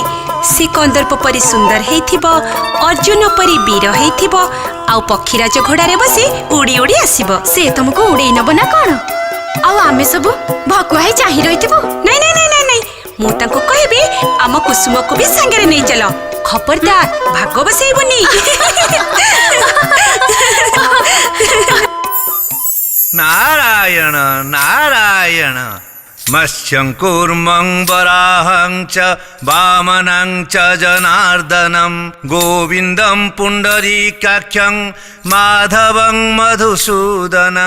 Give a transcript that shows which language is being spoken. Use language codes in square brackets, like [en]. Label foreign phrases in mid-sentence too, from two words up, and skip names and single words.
[or] ସେ କନ୍ଦର୍ପ ପରି ସୁନ୍ଦର ହେଇଥିବ, ଅର୍ଜୁନ ପରି ବୀର ହେଇଥିବ, ଆଉ ପକ୍ଷୀରାଜ ଘୋଡାରେ ବସି ଉଡି ଉଡି ଆସିବ। ସେ ତମକୁ ଉଡେଇ ନବ ନା କଣ? ଆଉ ଆମେ ସବୁ ଭକୁଆ ହେଇ ଚାହିଁ ରହିଥିବୁ? ନାଇଁ ନାଇଁ ନାଇଁ ନାଇଁ ନାଇଁ, ମୁଁ ତାଙ୍କୁ କହିବି ଆମ କୁସୁମକୁ ବି ସାଙ୍ଗରେ ନେଇ ଚାଲ। ଖବରଦାର ଭାଗ ବସେଇବୁନି। [sa] नारायण नारायण मत्स्यं कूर्मं वराहं च वामनं च जनार्दनं गोविन्दं पुण्डरीकाख्यं माधवं मधुसूदनं